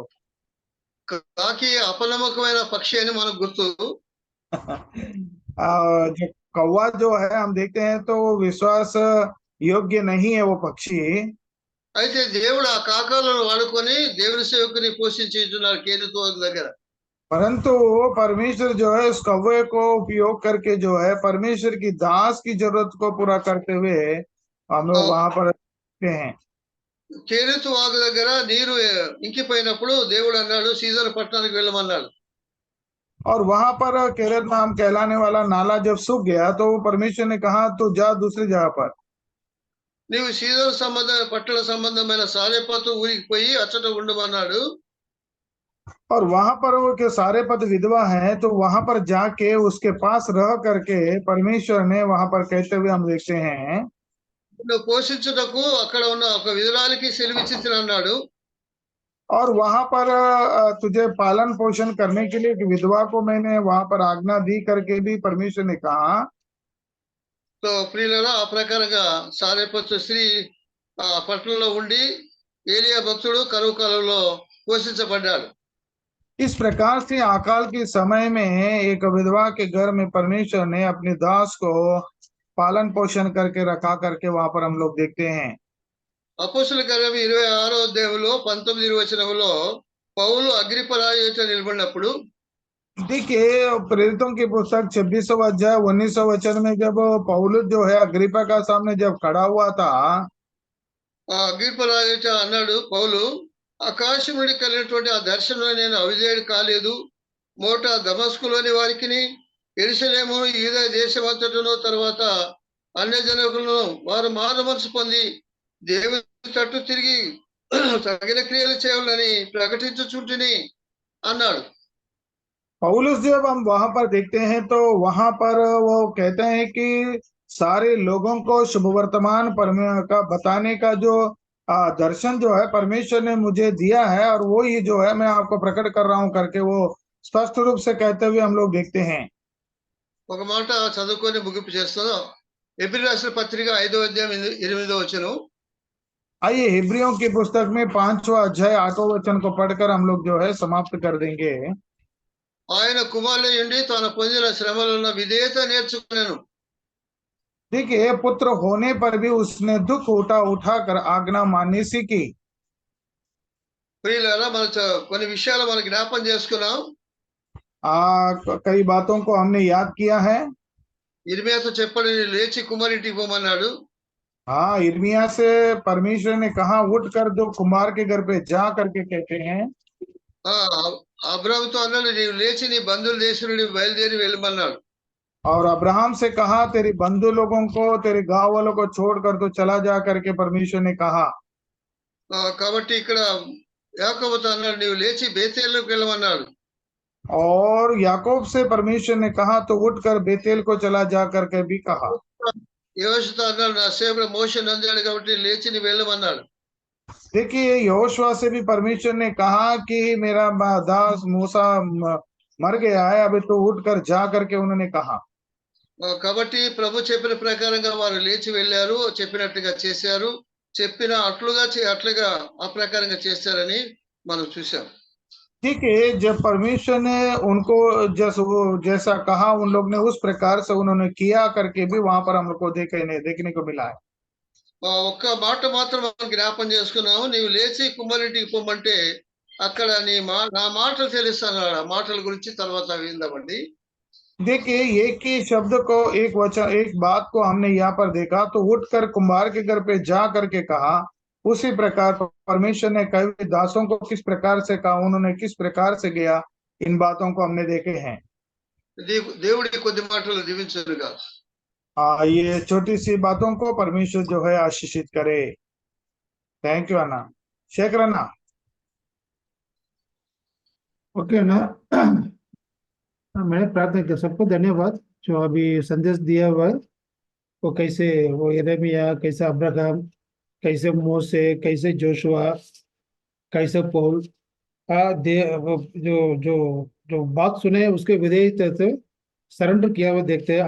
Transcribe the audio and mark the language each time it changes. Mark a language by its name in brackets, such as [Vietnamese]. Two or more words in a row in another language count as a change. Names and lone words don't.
[Telugu] కాకి అపనమ్మకమైన పక్షి అని మనకు గుర్తు. [Hindi] जो कौवा जो है हम देखते हैं तो विश्वास योग्य नहीं है वो पक्षी। [Telugu] అయితే దేవుడు ఆ కాకాలను వాడుకొని దేవుని సేవకుని పోషించుచున్నాడు కేరెతు వాగు దగ్గర. [Hindi] परंतु परमेश्वर जो है उस कौवे को उपयोग करके जो है परमेश्वर की दास की जरूरत को पूरा करते हुए हम लोग वहां पर देखते हैं। [Telugu] కేరెతు వాగు దగ్గర నీరు ఇంకిపోయినప్పుడు దేవుడు అన్నాడు సీజర్ పట్టణానికి వెళ్ళమన్నాడు. [Hindi] और वहां पर केरत नाम कहलाने वाला नाला जब सूख गया तो परमेश्वर ने कहा तो जा दूसरी जगह पर। [Telugu] నీవు సీజర్ పట్టణ సంబంధమైన సారెపతు ఊరికి పోయి అచ్చట ఉండమన్నాడు. [Hindi] और वहां पर वो के सारे पद विधवा हैं तो वहां पर जाके उसके पास रह करके परमेश्वर ने वहां पर कहते हुए हम देखते हैं [Telugu] నువ్వు పోషించుటకు అక్కడ ఉన్న ఒక విధురాలికి సెలవిచ్చి అన్నాడు. [Hindi] और वहां पर तुझे पालन पोषण करने के लिए एक विधवा को मैंने वहां पर आज्ञा दी करके भी परमेश्वर ने कहा। [Telugu] సో ప్రియులారా ఆ ప్రకారంగా సారెపతు స్త్రీ ఆ పట్టణంలో ఉండి ఏలియా భక్తుడు కరువు కాలంలో పోషించబడ్డాడు. [Hindi] इस प्रकार से अकाल के समय में एक विधवा के घर में परमेश्वर ने अपने दास को पालन पोषण करके रखा करके वहां पर हम लोग देखते हैं। [Telugu] అపోస్తుల కార్యం 26వ అధ్యాయంలో 19 వచనంలో పౌలు అగ్రిప్ప రాజు ఎదుట నిలబడినప్పుడు [Hindi] देखिए प्रेरितों की पुस्तक 26वां अध्याय 19वां वचन में जब पौलुस जो है अग्रिप्पा का सामने जब खड़ा हुआ था [Telugu] ఆ అగ్రిప్ప రాజు ఎదుట అన్నాడు పౌలు, ఆకాశం నుండి కలిగినటువంటి ఆ దర్శనం నేను అవిధేయుడు కాలేదు. మోట దమస్కులోని వారికిని యెరూషలేము యూదా దేశమంతటను తర్వాత అన్య జనకులను వారు మారు మనసు పొంది దేవుని తట్టు తిరిగి తగిన క్రియలు చేయాలని ప్రకటించుచుంటిని అన్నాడు. [Hindi] पौलुस जब हम वहां पर देखते हैं तो वहां पर वो कहते हैं कि सारे लोगों को शुभ वर्तमान का बताने का जो दर्शन जो है परमेश्वर ने मुझे दिया है और वो ही जो है मैं आपको प्रकट कर रहा हूं करके वो स्पष्ट रूप से कहते हुए हम लोग देखते हैं। [Telugu] ఒక మాట చదువుకొని ముగింపు చేస్తాను. ఎబ్రీ రాసిన పత్రిక 5వ అధ్యాయం 8వ వచనం. [Hindi] आइए हिब्रियों की पुस्तक में 5वां अध्याय 8वां वचन को पढ़कर हम लोग जो है समाप्त कर देंगे। [Telugu] ఆయన కుమారుల నుండి తాను పొందిన శ్రమలను విధేయత నేర్చుకున్నాను. [Hindi] देखिए पुत्र होने पर भी उसने दुख उठाकर आज्ञा माननी सीखी। [Telugu] ప్రియులారా మన కొన్ని విషయాలు మనం జ్ఞాపం చేసుకున్నాం. [Hindi] कई बातों को हमने याद किया है. [Telugu] ఇర్మియాతో చెప్పాడు, లేచి కుమారింటికి పోమన్నాడు. [Hindi] हाँ, इर्मिया से परमेश्वर ने कहा उठ कर दो कुमार के घर पे जा करके कहते हैं. [Telugu] అబ్రాహాముతో అన్నాడు, నీవు లేచి నీ బంధువుల దేశం నుండి బయలుదేరి వెళ్ళమన్నాడు. [Hindi] और अब्राहम से कहा तेरे बंधु लोगों को तेरे गांव वालों को छोड़कर तो चला जा करके परमेश्वर ने कहा. [Telugu] కాబట్టి ఇక్కడ యాకోబుతో అన్నాడు, నీవు లేచి బేతేలుకు వెళ్ళమన్నాడు. [Hindi] और याकूब से परमेश्वर ने कहा तो उठकर बेतेल को चला जा करके भी कहा. [Telugu] యోషుతో అన్నాడు, నా సేవకుడు మోషే నందాడు కాబట్టి లేచి నీ వెళ్ళమన్నాడు. [Hindi] देखिए यहोशुआ से भी परमेश्वर ने कहा कि मेरा दास मूसा मर गया है, अभी तो उठकर जा करके उन्होंने कहा. [Telugu] కాబట్టి ప్రభు చెప్పిన ప్రకారంగా వారు లేచి వెళ్ళారు, చెప్పినట్టుగా చేశారు, చెప్పిన అట్లుగా ఆ ప్రకారంగా చేశారని మనం చూసాం. [Hindi] ठीक है, जब परमेश्वर ने उनको जैसा कहा उन लोग ने उस प्रकार से उन्होंने किया करके भी वहां पर हम लोग को देखने को मिला है. [Telugu] ఒక్క మాట మాత్రం మనం జ్ఞాపం చేసుకున్నాము, నీవు లేచి కుమారింటికి పొమ్మంటే అక్కడ నా మాటలు తెలుస్తాను. ఆ మాటల గురించి తర్వాత విందామండి. [Hindi] देखिए एक ही शब्द को एक बात को हमने यहाँ पर देखा, तो उठकर कुम्हार के घर पे जा करके कहा. उसी प्रकार परमेश्वर ने कई दासों को किस प्रकार से कहा, उन्होंने किस प्रकार से गया, इन बातों को हमने देखे हैं. [Telugu] దేవుడి కొద్ది మాటలు దీవించునుగా. [Hindi] ये छोटी सी बातों को परमेश्वर जो है आशीषित करे. [English] Thank you anna. Shekhar anna. [Hindi] ओके अन्ना, मैंने प्रार्थना किया. सबको धन्यवाद जो अभी संदेश दिया हुआ. वो कैसे वो यिर्मयाह, कैसे अब्राहम, कैसे मूसा, कैसे जोशुआ, कैसे पौल, जो जो जो बात सुने उसके विधेयता से सरेंडर किया हुआ देखते हैं.